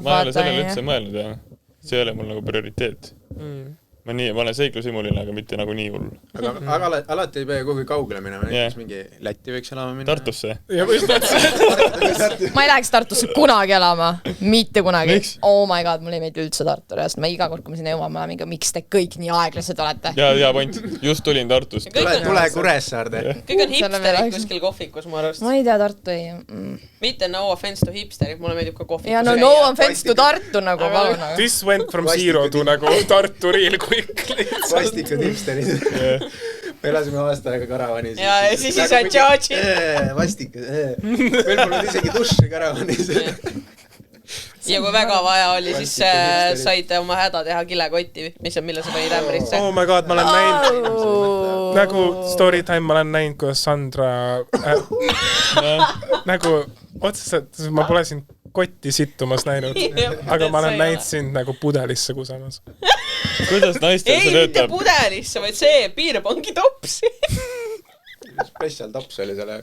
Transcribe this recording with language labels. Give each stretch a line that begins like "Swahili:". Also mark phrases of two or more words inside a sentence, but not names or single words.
Estonian: Ma ei ole sellele üldse mõelnud, jah. See ei ole mul nagu prioriteet. Ma olen seiklusimuline, aga mitte nagu nii hull. Aga alati ei pea kuhugi kaugele minema, näiteks mingi Lätti võiks elama minna. Tartusse. Ma ei läheks Tartusse kunagi elama, mitte kunagi.
English: Oh my god,
Estonian: mul ei meeldi üldse Tartu, sest ma iga kord, kui ma sinna jõuan, ma olen mingi, miks te kõik nii aeglased olete? Ja point, just tulin Tartust. Tule Kuressaarde. Kõik on hipsterid kuskil kohvikus, ma arvast. Ma ei tea, Tartu ei. Mitte
English: no offense to
Estonian: hipsterid, mulle meeldib ka kohvikus. Ja
English: no offense to
Estonian: Tartu nagu.
English: This went from zero to nagu Tartu real quick.
Estonian: Vastikud hipsterid. Me elasime aasta aega karavanis. Ja siis ei saa tšaatši. Vastikud. Meil polnud isegi duši karavanis. Ja kui väga vaja oli, siis said oma häda teha kilekotti, mille sa panid ämbrisse.
English: Oh my god,
Estonian: ma olen näinud. Nagu
English: story time
Estonian: ma olen näinud, kuidas Sandra nagu otseselt, ma pole siin kotti sittumas näinud, aga ma olen näinud sind nagu pudelisse kusamas. Kuidas naistel see töötab? Ei, mitte pudelisse, vaid see piirpangi topsi. Special tops oli selle.